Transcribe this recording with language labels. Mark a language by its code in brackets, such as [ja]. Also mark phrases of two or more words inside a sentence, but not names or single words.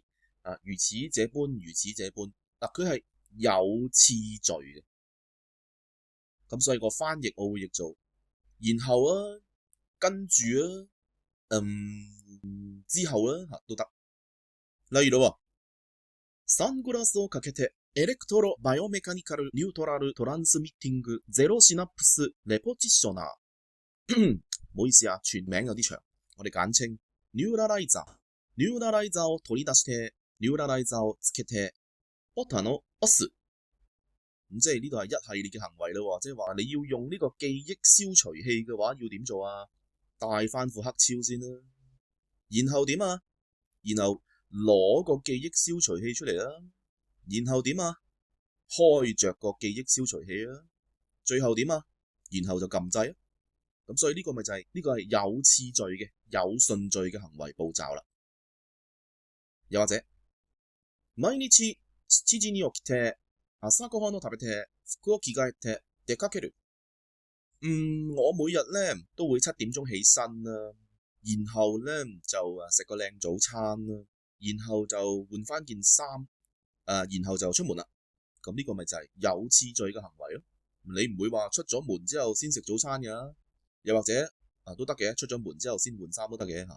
[yue] 如此這般，如此這般。佢係有次序嘅，咁所以個翻譯我會譯做然後啊，跟住啊，之後啦都得。例如咯， [ja] サングラスをかけてエレクトロバイオメカニカルニュートラルトランスミッティングゼロシナプスレポジショナー。 [yue] 唔好意思啊，全名有啲長，我哋簡稱ニューラライザー。 [ja] ニューラライザーを取り出してニューラライザーをつけてボタンを押す。 [yue] 咁即係呢度係一系列嘅行為咯，即係話你要用呢個記憶消除器嘅話，要點做啊？帶翻副黑超先啦，然後點啊？然後攞個記憶消除器出嚟啦，然後點啊？開着個記憶消除器啦，最後點啊？然後就撳掣啊。咁所以呢個咪就係呢個係有次序嘅、有順序嘅行為步驟啦。 [ja] 又或者毎日7時に起きて朝ごはんを食べて服を着替えて出かける。 [yue] 我每日咧都會7點鐘起身啦，然後咧就食個靚早餐啦，然後就換翻件衫，然後就出門啦。咁呢個咪就係有次序嘅行為咯。你唔會話出咗門之後先食早餐㗎，又或者都得嘅，出咗門之後先換衫都得嘅嚇。